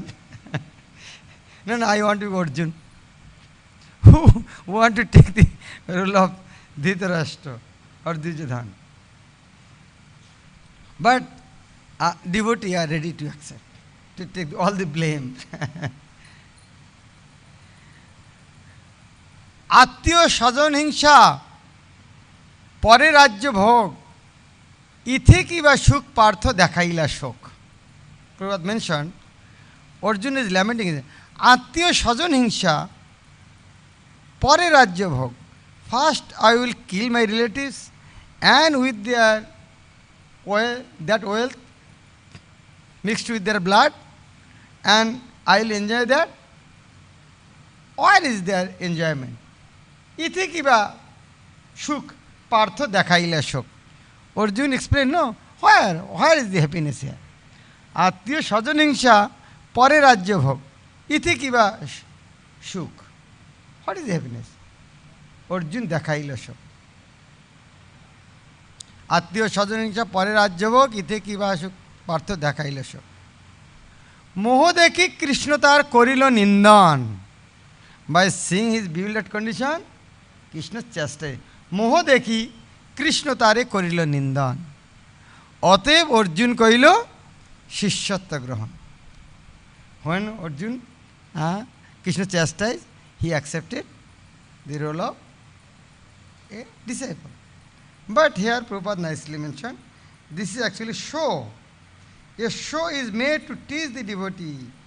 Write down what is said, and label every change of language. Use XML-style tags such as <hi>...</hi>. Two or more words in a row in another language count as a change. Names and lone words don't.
<en>No, I want to be Arjuna. Who want to take the role of Dhritarashtra or Duryodhana? But devotees are ready to accept, to take all the blame.</en> <bn>আত্ম স্বজন হিংসা পরে রাজ্য ভোগ ইথে কি বা সুখ পার্থ দেখাইল শোক.</bn> <en>Prabhupada mentioned, Arjuna is lamenting,</en> <bn>আত্ম স্বজন হিংসা পরে রাজ্য ভোগ.</bn> <en>First I will kill my relatives, and with their oil, that wealth mixed with their blood, and I will enjoy that. Where is their enjoyment?</en> <bn>ইথে কি বা সুখ পার্থ দেখাইল শোক.</bn> <en>Arjuna explained, no, where is the happiness here?</en> <bn>আত্ম স্বজনহিংসা পরে রাজ্য ভোগ. ইথে কি বা সুখ.</bn> <en>What is the happiness?</en> <bn>অর্জুন দেখাইল শোক. আত্মীয় স্বজন হিংসা পরে রাজ্যভোগ ইতে কি বা সুখ পার্থ দেখাইল শোক। মোহ দেখি কৃষ্ণ তার করিল নিন্দন।</bn> <en>by seeing his bewildered condition</en> <bn>কৃষ্ণ চেষ্টায় মোহ দেখি কৃষ্ণ তারে করিল নিন্দন। অতএব অর্জুন কইল শিষ্যত্ব গ্রহণ।</bn> <en>When Arjun, Krishna chastised, he accepted the role of a disciple. But here Prabhupada nicely mentioned, this is actually show. A show is made to teach the devotee.</en>